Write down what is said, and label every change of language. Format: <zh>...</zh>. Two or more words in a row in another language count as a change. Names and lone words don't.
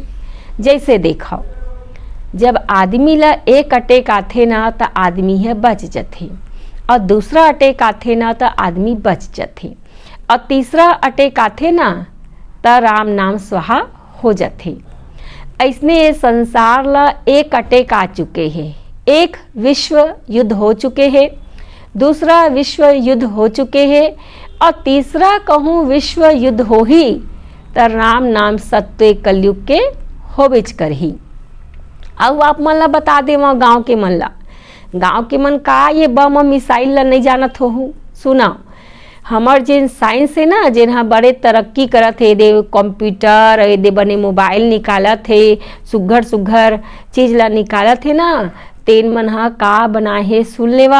<hne>जैसे देखो जब आदमी ला एक अटैक आथे ना तो आदमी है बच जाथे, और दूसरा अटैक आथे ना तो आदमी बच जाथे, और तीसरा अटैक आथे ना तो राम नाम स्वाहा हो जाथे। ऐसने ये संसार ला एक अटैक आ चुके हैं। एक विश्व युद्ध हो चुके हैं, दूसरा विश्व युद्ध हो चुके हैं, और तीसरा कहूँ विश्व युद्ध हो ही तो राम नाम सत्य कलयुग के होबेच करही। अब आप मन ला बता दे वहाँ गाँव के मन ला, गाँव के मन का ये बम मिसाइल ला नहीं जानत हो। सुना हमार जेन साइंस है ना, जेन हा बड़े तरक्की करत है, दे कंप्यूटर दे बने मोबाइल निकालत है, सुघर सुघर चीज ला निकालत है ना, तेन मन हा का बनाए है सुन लेवा।</hne>